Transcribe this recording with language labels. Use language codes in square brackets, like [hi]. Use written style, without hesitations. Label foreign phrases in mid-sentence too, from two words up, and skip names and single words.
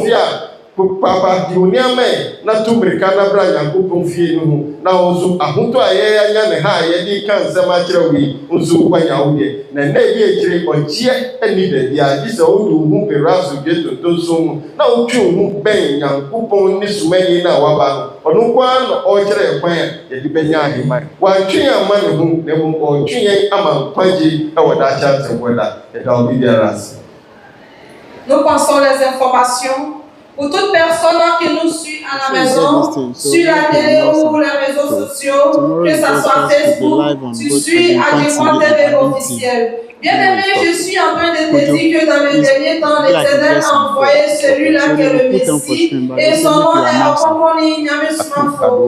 [ak] fie a papa di oniama na to mmirika na bra Nyankopɔn fie no ho na nso ahotɔ a yɛanya ne ha a yɛde ka nsɛm akyerɛ wo yi nso wanya wo deɛ na ɛnɛ ɛdi akyire ɔkyeɛ ani baabi a gye sɛ wode wo ho bɛwura asodwe tontonso mu na wotwe wo ho bɛn Nyankopɔn ne sumani no a waba no ɔno nko ara na ɔkyerɛ yɛ kwan a yɛde bɛnya ahema wantwe yɛn ama ne ho na mmom ɔtwe yɛn ama nkwagye ɛwɔ daakye atemmuada ɛda wo bibiara ase. [fr] Nous pensons les informations pour toute personne qui nous suit à la maison, sur la télé ou les réseaux sociaux, que ce soit Facebook, tu suis Agyenkwa TV officiel. Bien-aimé, je suis en train de te dire que dans les derniers temps, l'Éternel a envoyé celui-là qui est le Messie, et son nom est Ɔkrɔnkrɔnyi Nyame Somafo.